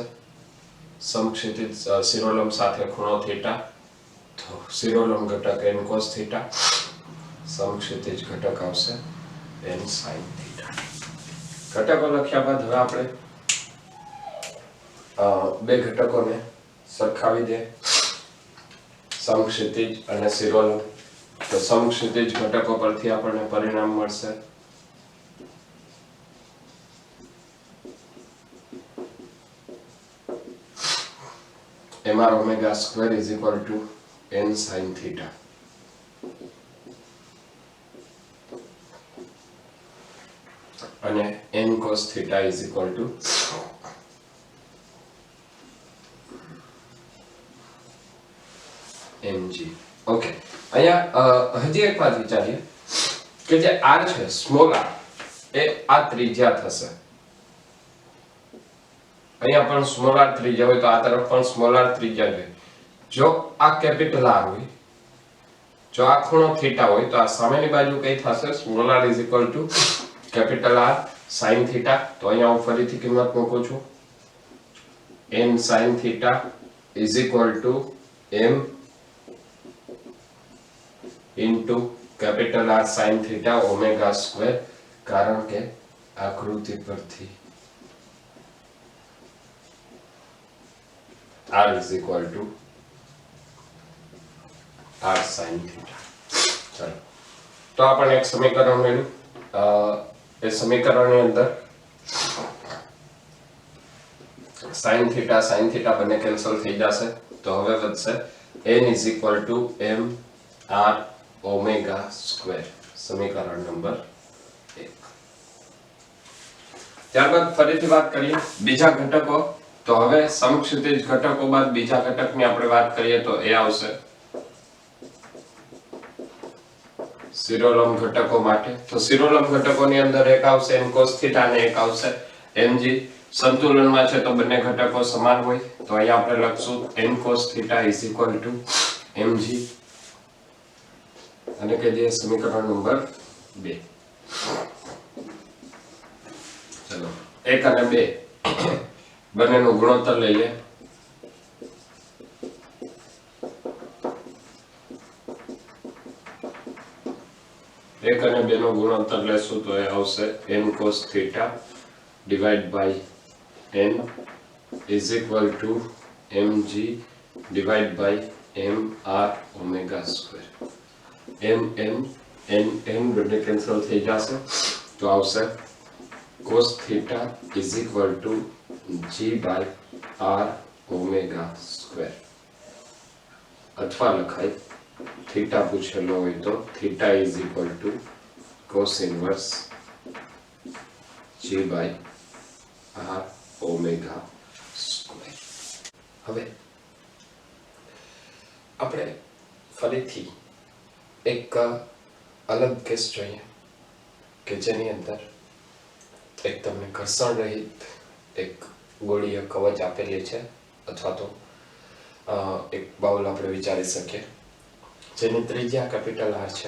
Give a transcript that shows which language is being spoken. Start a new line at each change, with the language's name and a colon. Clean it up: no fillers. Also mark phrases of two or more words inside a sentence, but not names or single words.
Gujarati: સમક્ષિતિજ શિરોલંબ સાથે ખૂણો થીટા, તો શિરોલંબ ઘટક n cos થીટા, સમક્ષિતિજ ઘટક આવશે n sin થીટા. ઘટકો લખ્યા બાદ હવે આપણે બે ઘટકોને સરખાવી દે, સમક્ષિતિજ અને શિરોલંબ. તો સમક્ષિતિજ ઘટકો પરથી આપણને પરિણામ મળશે
English: mr omega square is equal to n sin theta.
Gujarati: અને
English: n cos theta is equal to mg.
Gujarati: ઓકે, અહીંયા હજી એક વાત વિચારીએ કે જે r છે
English: small r
Gujarati: એ આ ત્રિજ્યા થશે. અહીંયા પણ
English: small r
Gujarati: ત્રિજ્યા હોય તો આ તરફ પણ
English: small r
Gujarati: ત્રિજ્યા હોય. જો આ
English: capital r
Gujarati: હોય, જો આ ખૂણો થીટા હોય તો આ સામેની બાજુ કઈ થશે?
English: small r is equal to capital R sin theta.
Gujarati: તો અહીંયા હું ફરીથી કિંમત મૂકું છું,
English: n sin theta is equal to m into capital R sin theta omega square.
Gujarati: કારણ કે આકૃતિ પરથી
English: R is equal to R sin theta.
Gujarati: ચલો, તો આપણને એક સમીકરણ મળ્યું. એ સમીકરણની અંદર
English: sin theta
Gujarati: બંને કેન્સલ થઈ જશે. તો હવે વધશે
English: n is equal to m r omega square.
Gujarati: સમીકરણ નંબર 1. ત્યારબાદ ફરીથી વાત કરીએ બીજા ઘટકો. તો હવે સમક્ષિતિજ ઘટકો બાદ બીજા ઘટકની આપણે વાત કરીએ તો એ આવશે શિરોલંબ ઘટકો માટે. તો શિરોલંબ ઘટકોની અંદર એક આવશે
English: n cos theta
Gujarati: અને એક આવશે mg. સંતુલનમાં છે તો બંને ઘટકો સમાન હોય. તો અહીંયા આપણે લખશું
English: n cos theta is equal to mg
Gujarati: અને કે જે સમીકરણ નંબર 2. ચલો, 1 અને 2 બંનેનો ગુણોત્તર લઈએ. એક અને બે નો ગુણોત્તર લેશું તો એ આવશે
English: n cos theta divided by n is equal to mg divided by mr omega square. n
Gujarati: બંને કેન્સલ થઈ જશે તો આવશે
English: cos theta is equal to g by r omega square.
Gujarati: અથવા લખાય થીટા પૂછેલો હોય તો થીટા
English: is equal to cos inverse g by r omega square.
Gujarati: હવે આપણે ફરીથી એક અલગ કેસ જોઈએ કે જેની અંદર એક તમને ઘર્ષણ રહિત એક ગોળીય કવચ આપેલી છે અથવા તો એક બાઉલ આપણે વિચારી શકીએ જેની ત્રિજ્યા
English: capital R
Gujarati: છે.